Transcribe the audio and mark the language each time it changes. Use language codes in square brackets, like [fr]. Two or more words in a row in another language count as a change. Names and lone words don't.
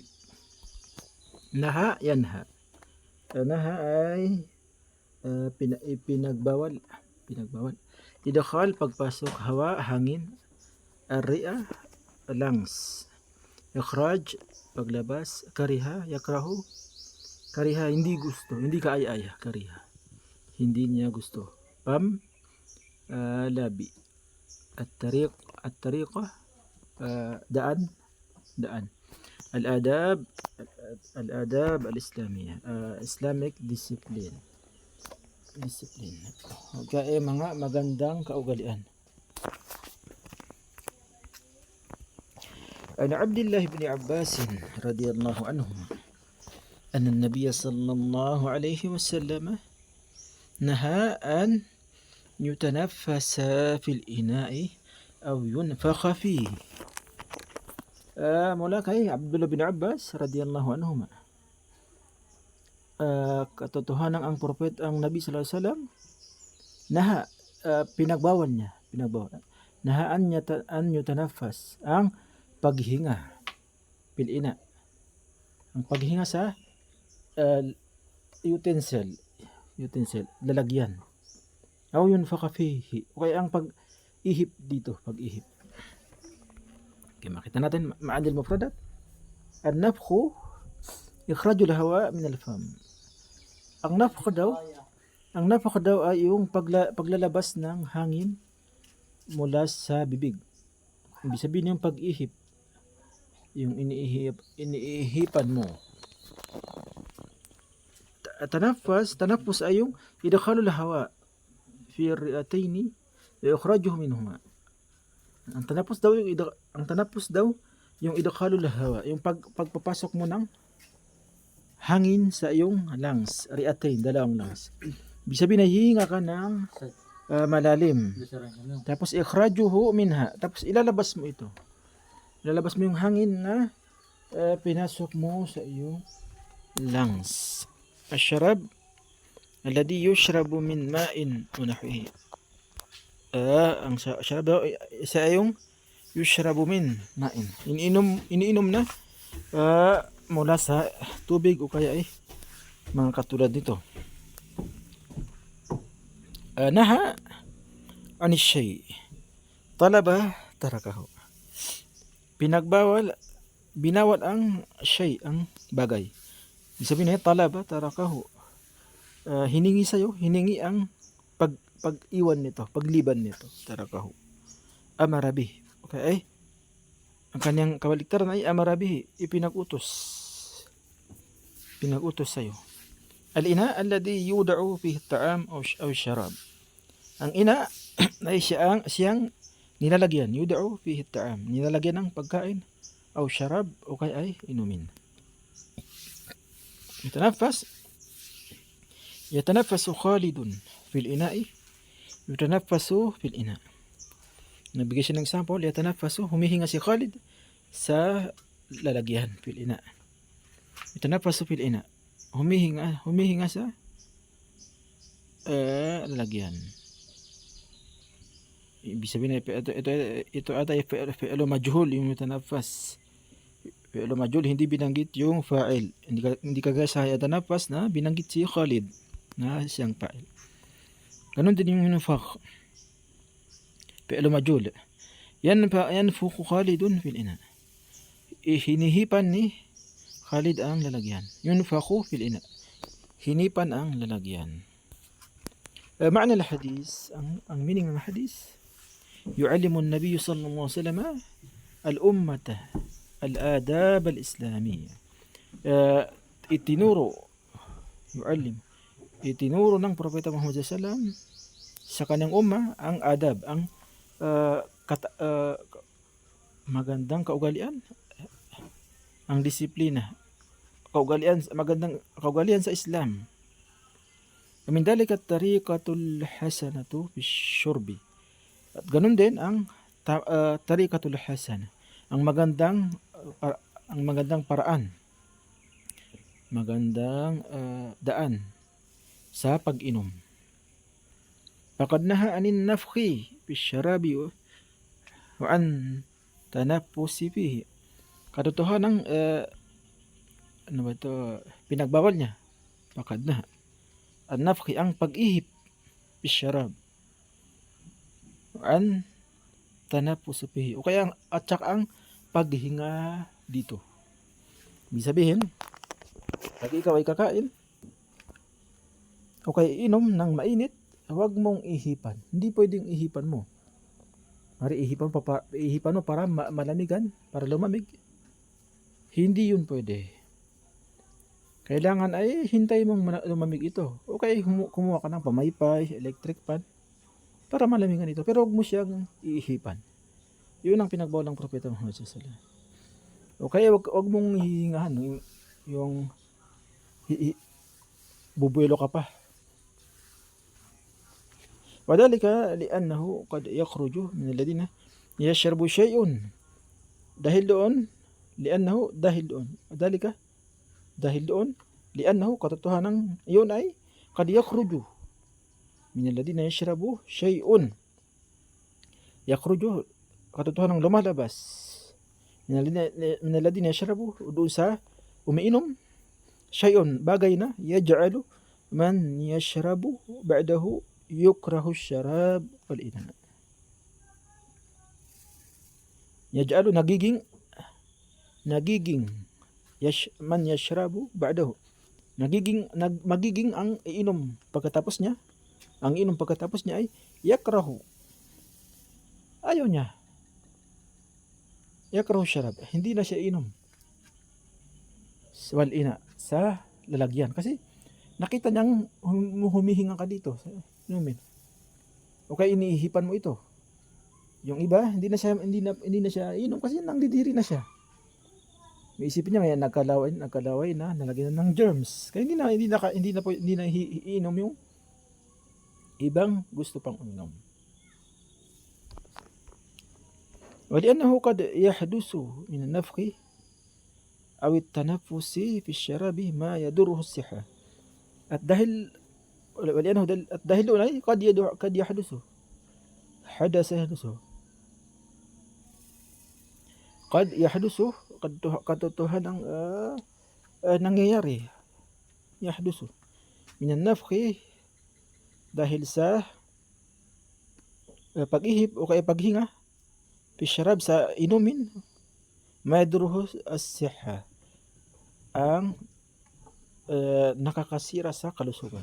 [ar] Naha, yanha. Naha [tl] ay pinagbawal. Idakhal, pagpasok. Hawa, hangin. [ar] Ar-ri'a, lungs. Ikhraj, paglabas. Kariha, yakrahu. Kariha, [tl] hindi gusto. Hindi kaaya-aya. Kariha. Hindi niya gusto. Pam, labi. [ar] At-tariqa, daan. الآداب الإسلامية. [en] Islamic discipline. [tl] Kaya mga magandang kaugalian. [ar] عن عبد الله بن عباس رضي الله عنه أن النبي صلى الله عليه وسلم نهى أن يتنفس في الإناء أو ينفخ فيه. [tl] Mula kay Abdullah bin Abbas [ar] رضي الله عنهما. [tl] Katotohanan ang prophet ang Nabi [ar] صلى الله عليه وسلم نهى, [tl] pinagbawal niya. [ar] نهى أن يتنفس, [tl] ang paghinga [ar] في الإناء. [tl] Ang paghinga sa utensil, lalagyan. [ar] أو ينفخ فيه, [tl] kaya ang pag-ihip dito, pag-ihip. Okay, makita natin [ar] معاني المفردات. النفخ إخراج الهواء من الفم. [tl] Ang nafkh daw ay yung paglalabas ng hangin mula sa bibig. Ibig sabihin yung pag-ihip, yung iniihipan mo. [ar] Tanaffus [tl] ay yung [ar] إدخال الهواء في الرئتين وإخراجه منهما. [tl] Ang tanaffus daw yung [ar] إدخال الهواء, [tl] yung pagpapasok mo ng hangin sa iyong lungs, ri'atain, dalawang lungs. Ibig sabihin hihinga ka ng malalim. Tapos [ar] إخراجه منها, [tl] tapos ilalabas mo ito. Ilalabas mo yung hangin na pinasok mo sa iyong lungs. [ar] الشراب الذي يشرب من ماء ونحوه. [tl] Ang sharab daw isa yung [ar] يشرب من ماء. [tl] Iniinom na mula sa tubig o kaya ay mga katulad nito. [ar] نهى عن الشيء. طلب تركه. [tl] Binawal ang shay, ang bagay. Ibig sabihin niya, [ar] طلب تركه. [tl] Hiningi ang pag-iwan nito, pagliban nito, tarakahu. [ar] Amarabi. [tl] Okay, ang kanyang kabaliktaran ay amarabi, ipinag-utos sa'yo. [ar] الإناء الذي يوضع فيه الطعام أو الشراب. [tl] Ang ina ay siyang nilalagyan, [ar] يوضع فيه الطعام, [tl] nilalagyan ng pagkain [ar] أو شراب [tl] o kaya ay inumin. [ar] يتنفس خالد في الإناء، يتنفس في الإناء'. [tl] Nabigay siya ng example, yatanaffasu, humihinga si Khalid sa lalagyan [ar] في الإناء'. يتنفس في الإناء', [tl] humihinga sa lalagyan. Ibig sabihin ito ata [ar] فعل مجهول, [tl] yung yatanaffas. [ar] فعل مجهول, [tl] hindi binanggit yung fa'il. Hindi kagaya sa yatanafas na binanggit si Khalid. na siyang fa'il. Ganon din yung yunfakh, [ar] فعل مجهول. ينفخ خالد في الإناء. [tl] Hinihipan ni Khalid ang lalagyan. [ar] ينفخ في الإناء. [tl] Hinipan ang lalagyan. [ar] معنى الحديث [tl] ang meaning ng hadith, [ar] يعلم النبي صلى الله عليه وسلم الأمة الآداب الإسلامية. [tl] Itinuro ng Propeta Muhammad SAW sa kanyang umma ang adab, ang magandang kaugalian, ang disiplina, magandang kaugalian sa Islam. [ar] من ذلك الطريقة الحسنة في الشرب. [tl] At ganun din ang [ar] الطريقة الحسنة, [tl] ang magandang paraan, magandang daan sa pag-inom. [ar] فقد نهى عن النفخ في الشراب وعن التنفس فيه. [tl] Katotohanan pinagbawal niya. [ar] فقد نهى عن النفخ, [tl] ang pag-ihip, [ar] في الشراب، عن التنفس فيه, [tl] o kaya at saka ang paghinga dito. Ibig sabihin, pag ikaw ay kakain o kaya inom ng mainit, huwag mong ihipan. Hindi pwedeng ihipan mo. Ihipan mo para malamigan, para lumamig. Hindi yun pwede. Kailangan ay hintay mong lumamig ito. O kaya kumuha ka ng pamaypay, electric fan, para malamigan ito. Pero huwag mo siyang iihipan. Yun ang pinagbawal ng Propeta Muhammad SAW. O kaya huwag mong hihingahan. Yung bubuelo ka pa. [ar] وذلك لأنه قد يخرج من الذين يشربون شيء. [tl] Dahil doon, wadhalika, dahil doon, li'annahu, katotohanan yun ay [ar] قد يخرج من الذين يشربون شيء. Yakhruju, [tl] katotohanan lumalabas [ar] من الذين يشربون, [tl] doon sa umiinom, shay'un, bagay na [ar] يجعل من يشرب بعده يكره الشراب والإناء. Yaj'alu, nagiging من يشرب بعده, [tl] magiging ang iinom pagkatapos niya, ay yakrahu, ayaw niya, [ar] يكره الشراب, [tl] hindi na siya inom, [ar] والإناء, [tl] sa lalagyan, kasi nakita niyang humihinga ka dito sa inumin, o kaya iniihipan mo ito. Yung iba hindi na siya inom kasi nangdidiri na siya. May isipin niya may nagkalaway na, nalagyan na ng germs. Kaya hindi na iinom yung ibang gusto pang uminom. [ar] ولأنه قد يحدث من النفخ أو التنفس في الشراب ما يضره الصحة. [tl] At dahil doon ay [ar] قد يحدث [tl] katotohanan nangyayari, [ar] يحدث من النفخ, [tl] dahil sa pag-ihip o kaya paghinga, [ar] في الشراب, [tl] sa inumin, [ar] ما يضر الصحة, [tl] ang nakakasira sa kalusugan.